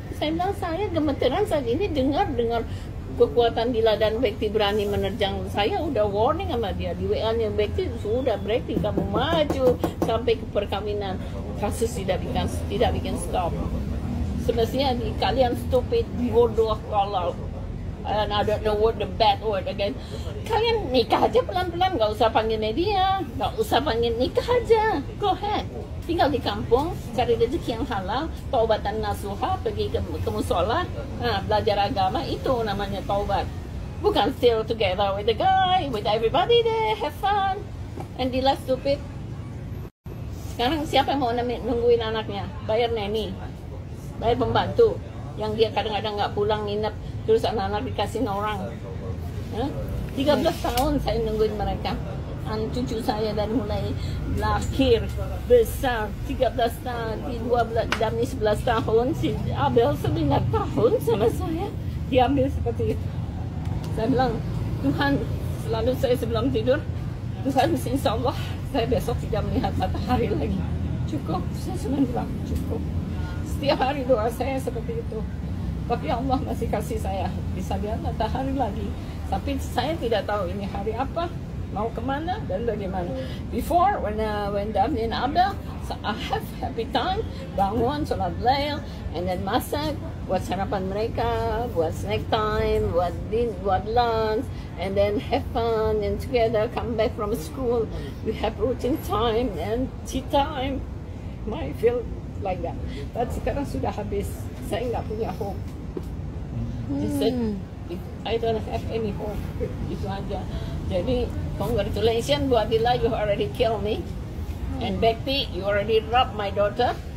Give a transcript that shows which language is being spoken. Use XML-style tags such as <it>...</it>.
<id>Saya bilang, saya gemeteran saat ini dengar kekuatan Dila dan Bekti berani menerjang saya. Udah warning sama dia di WA-nya, Bekti sudah Bekti kamu maju sampai ke perkawinan, kasus tidak bikin stop. Semestinya kalian stupid, bodoh, kalau</id> <en>and I don't know what the bad word again.</en> <id>Kalian nikah aja pelan-pelan, nggak usah panggil media, nggak usah panggil, nikah aja,</id> <en>go ahead.</en> <id>Tinggal di kampung, cari rezeki yang halal, taubatan nasuha, pergi ke musola, belajar agama, itu namanya taubat.</id> <en>Bukan still together with the guy, with everybody there, have fun. And Dila stupid.</en> <id>Sekarang siapa yang mau nungguin anaknya? Bayar neni, bayar pembantu, yang dia kadang-kadang nggak pulang nginep, terus anak-anak dikasih orang. 13 tahun saya nungguin mereka. Cucu saya dari mulai lahir besar 13 tahun, di 12 Dami 11 tahun, si Abel 9 tahun sama saya diambil seperti itu. Saya bilang, Tuhan, selalu saya sebelum tidur, Tuhan, insya Allah saya besok tidak melihat matahari lagi. Cukup, saya cuma bilang cukup. Setiap hari doa saya seperti itu. Tapi Allah masih kasih saya bisa lihat matahari lagi. Tapi saya tidak tahu ini hari apa, mau kemana dan bagaimana.</id> <en>Before when Daphne and Abel, so I have happy time, bangun, sholat lail, and then masak,</en> <id>buat sarapan mereka,</id> <en>buat snack time, buat lunch, and then have fun and together come back from school. We have routine time and tea time. I feel like that.</en> <id>But sekarang sudah habis, saya nggak punya hope.</id> <en>He said, I don't have any hope.</en> <id>Itu aja.</id> <en>Jadi, congratulations buat Dila, you already killed me. And Bekti, you already robbed my daughter.</en>